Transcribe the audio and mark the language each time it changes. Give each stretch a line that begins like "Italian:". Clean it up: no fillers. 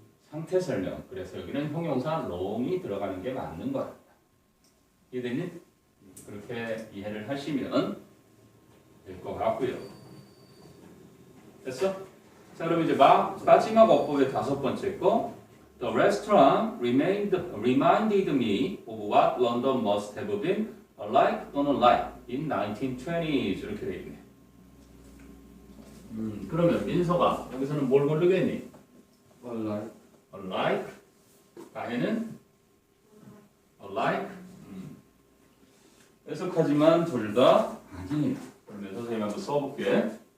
Korean: 상태 설명. 그래서 여기는 형용사 long이 들어가는 게 맞는 거야. 이해됐니? 그렇게 이해를 하시면 될 것 같고요. 됐어? 자, 그럼 이제 마지막 어법의 5번째 거.
English: The restaurant reminded me of what London must have been like
Korean: 또는
English: like in 1920s
Korean: 이렇게 돼 있네. 그러면 민서가 여기서는 뭘 고르겠니? Like. 가해는 like. 해석하지만 둘 다 아닙니다. 그러면 선생님 한번 써볼게.